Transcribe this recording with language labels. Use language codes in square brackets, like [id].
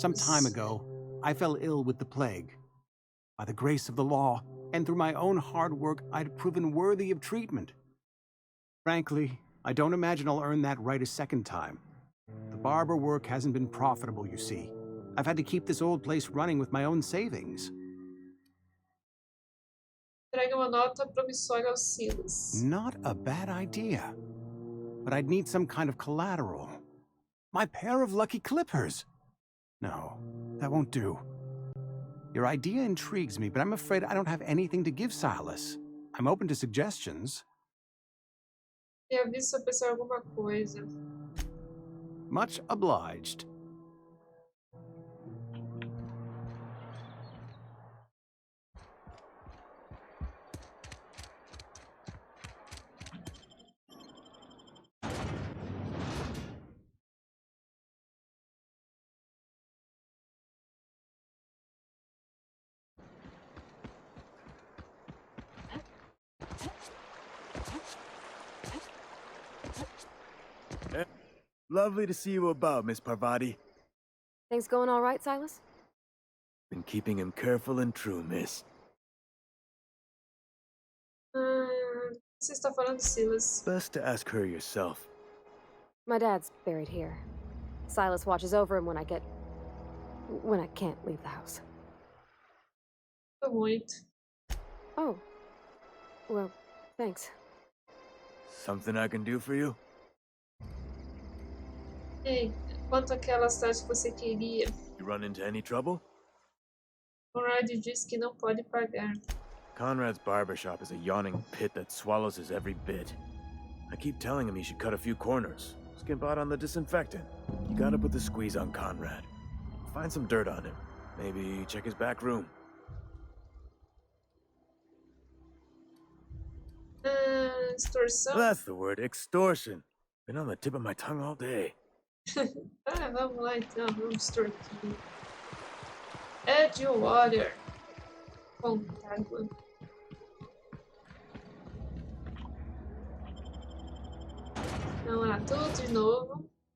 [en] Some time ago, I fell ill with the plague. By the grace of the law, and through my own hard work, I'd proven worthy of treatment. Frankly, I don't imagine I'll earn that right a second time. The barber work hasn't been profitable, you see. I've had to keep this old place running with my own savings. [pt] Entregue uma nota promissória ao Silas. [en] Not a bad idea. But I'd need some kind of collateral. My pair of lucky clippers. No, that won't do. Your idea intrigues me, but I'm afraid I don't have anything to give Silas. I'm open to suggestions. [pt] Eu aviso se eu pensar alguma coisa. [en] Much obliged. Lovely to see you about, Miss Parvati. Things going all right, Silas? Been keeping him careful and true, miss. [pt] Você está falando, Silas? [en] Best to ask her yourself. My dad's buried here. Silas watches over him when I can't leave the house. [pt] Muito. [en] Oh. Well, thanks. Something I can do for you? [pt] Ei, quanto àquelas taxas que você queria? [en] You run into any trouble? [pt] Conrad disse que não pode pagar. [en] Conrad's barbershop is a yawning pit that swallows his every bit. I keep telling him he should cut a few corners. Skimp out on the disinfectant. You gotta put the squeeze on Conrad. Find some dirt on him. Maybe check his back room. [pt] Extorsão? [en] That's the word, extortion. Been on the tip of my tongue all day. [pt] Ah, vamos lá então, vamos torquir. Edgewater. Contágua. Vamos lá, tudo de novo.